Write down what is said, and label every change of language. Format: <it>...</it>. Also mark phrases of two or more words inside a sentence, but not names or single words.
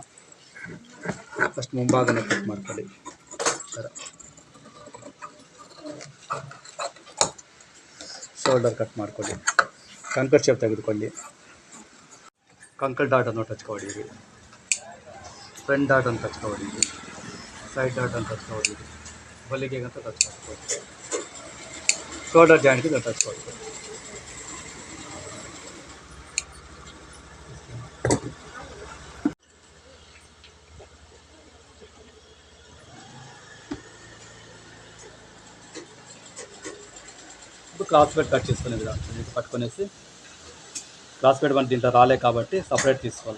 <kn>ಫಸ್ಟ್ ಮುಂಭಾಗನೇ ಕಟ್ ಮಾಡ್ಕೊಳ್ಳಿ. ಥರ</kn> <en>shoulder cut</en> <kn>ಮಾಡ್ಕೊಳ್ಳಿ. ಕಂಕರ್ ಶೇಪ್ ತೆಗೆದುಕೊಳ್ಳಿ. ಕಂಕರ್ ಡಾಟನ್ನು ಟಚ್ ಹೊಡೀರಿ, ಫ್ರಂಟ್ ಡಾಟನ್ನು ಟಚ್ ಹೊಡೀರಿ, ಸೈಡ್ ಡಾಟನ್ನು ಟಚ್ ಹೊಡೀರಿ, ಹೊಲಿಗೆಗಂತ ಟಚ್ ಮಾಡ್ಕೊಳ್ಳಿ, ಶೋಲ್ಡರ್ ಜಾಯಿಂಟ್ಗೆ ಟಚ್ ಮಾಡ್ಕೊಳ್ಳಿ.</kn> <en>cross bed</en> <te>కట్ చేసుకునే విధానం ఇది పట్టుకొనేసి</te> <en>cross bed</en> <te>మన దీంట్లో రాలే కాబట్టి సపరేట్ తీసుకోవాలి.</te>